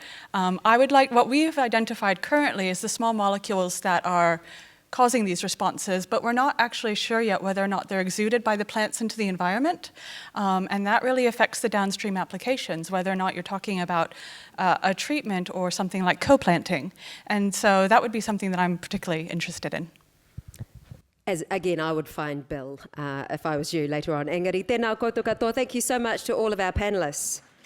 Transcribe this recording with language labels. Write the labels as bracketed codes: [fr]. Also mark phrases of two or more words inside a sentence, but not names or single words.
[en] What we've identified currently is the small molecules that are causing these responses, but we're not actually sure yet whether or not they're exuded by the plants into the environment. And that really affects the downstream applications, whether or not you're talking about a treatment or something like co-planting. And so that would be something that I'm particularly interested in. As again, I would find Bill if I was you later on. [mi] Engari, tēnā koutou katoa. [en] Thank you so much to all of our panellists.